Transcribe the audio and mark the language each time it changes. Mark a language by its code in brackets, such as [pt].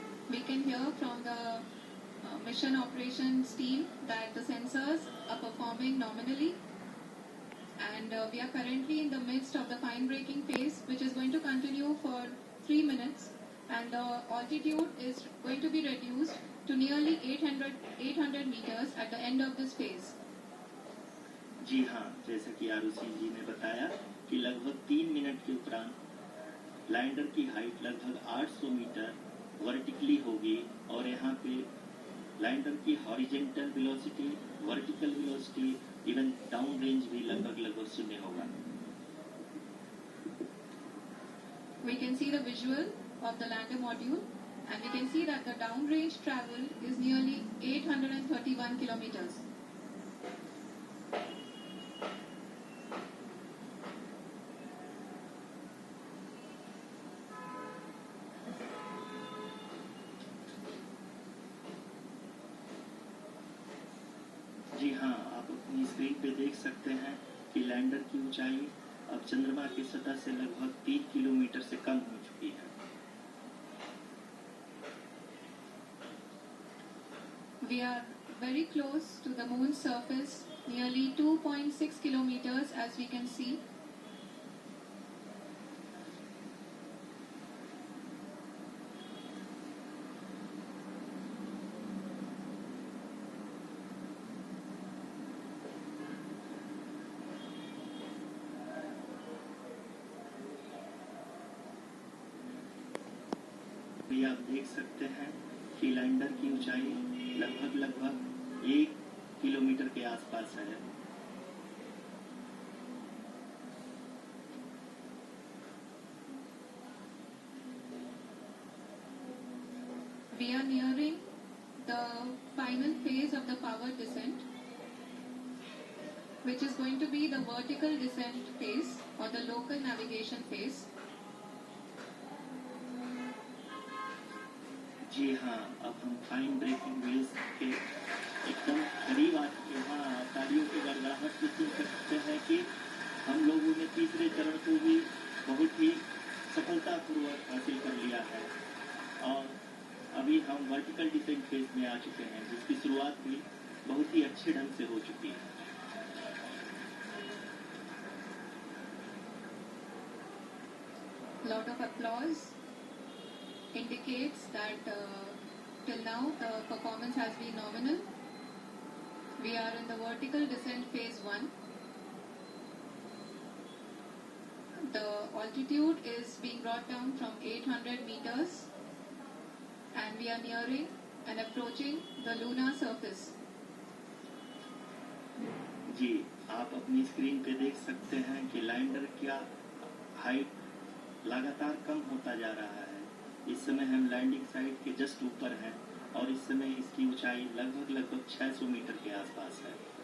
[en] We can hear from the mission operations team that the sensors are performing nominally, and we are currently in the midst of the fine braking phase, which is going to continue for 3 minutes, and the altitude is going to be reduced to nearly 800 meters at the end of this phase. [hi] जी हाँ, जैसा कि आरुषि जी ने बताया कि लगभग 3 minute के उपरांत lander की हाइट लगभग 800 मीटर वर्टिकली होगी और यहाँ पे लैंडर की horizontal velocity, vertical velocity, even down range भी लगभग 0 होगा। [en] We can see the visual of the lander module, and we can see that the downrange travel is nearly 831 kilometers. [hi] जी हाँ, आप अपनी स्क्रीन पे देख सकते हैं कि लैंडर की ऊंचाई अब चंद्रमा की सतह से लगभग 3 किलोमीटर से कम हो चुकी है। [en] We are very close to the moon's surface, nearly 2.6 kilometers, as we can see. [hi] भी आप देख सकते हैं कि लैंडर की ऊंचाई लगभग 1 किलोमीटर के आसपास है। [en] We are nearing the final phase of the power descent, which is going to be the vertical descent phase or the local navigation phase. [hi] जी हाँ, अब हम फाइन ब्रेकिंग वेव्स के एकदम करीब आ चुके हैं। तालियों की गड़गड़ाहट से सुन सकते हैं कि हम लोगों ने तीसरे चरण को भी बहुत ही सफलतापूर्वक हासिल कर लिया है और अभी हम वर्टिकल डिसेंट फेज में आ चुके हैं, जिसकी शुरुआत भी बहुत ही अच्छे ढंग से हो चुकी है। [en] Lot of applause indicates that till now the performance has been nominal. We are in the vertical descent phase 1. The altitude is being brought down from 800 meters, and we are nearing and approaching the lunar surface. [hi] जी, आप अपनी screen पे देख सकते हैं कि lander का height लगातार कम होता जा रहा है। इस समय हम लैंडिंग साइट के जस्ट ऊपर हैं और इस समय इसकी ऊंचाई लगभग 600 मीटर के आसपास है।